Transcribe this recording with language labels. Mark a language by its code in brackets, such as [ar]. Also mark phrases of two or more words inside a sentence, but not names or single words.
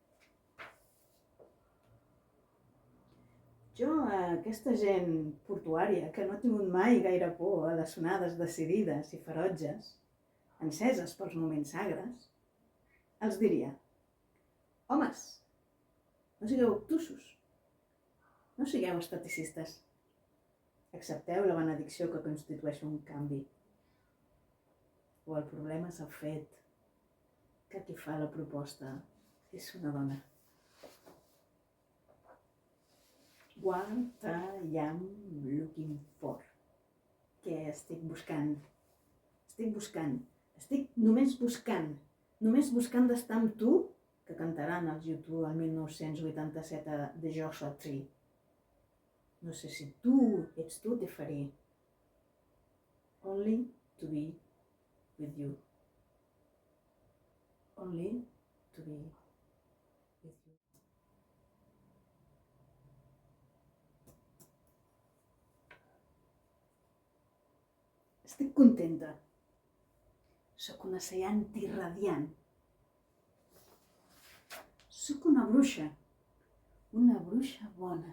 [ca] Jo, a aquesta gent portuària que no ha tingut mai gaire por a les onades decidides i ferotges, enceses pels moments agres, els diria: homes, no sigueu obtusos, no sigueu esteticistes, accepteu la benedicció que constitueix un canvi. O el problema és el fet que qui fa la proposta és una dona. [en] What I am looking for. [ca] Què estic buscant? Estic només buscant d'estar amb tu, que cantaran els U2 el 1987 de Joshua Tree. No sé si tu ets tu, te faré. [en] Only to be with you. Only to be with you. [ca] Estic contenta. Sóc una Sayanti radiant. Sóc una bruixa bona.